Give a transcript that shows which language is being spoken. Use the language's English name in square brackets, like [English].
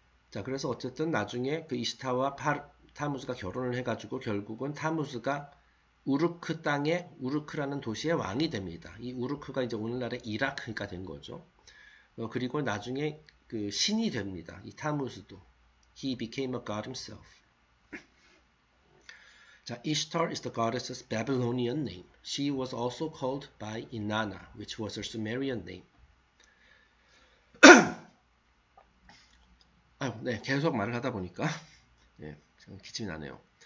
[Korean] 자, 그래서 어쨌든 나중에 그 이시타와 타무즈가 결혼을 해가지고 결국은 타무즈가 우르크 땅에 우르크라는 도시의 왕이 됩니다. 이 우르크가 이제 오늘날의 이라크가 된 거죠. 그리고 나중에 그 신이 됩니다. 이 타무즈도. [English] He became a god himself. 자, Ishtar is the goddess's Babylonian name. She was also called by Inanna, which was her Sumerian name. [Korean] 네, 계속 말을 하다 보니까 네, 기침이 나네요.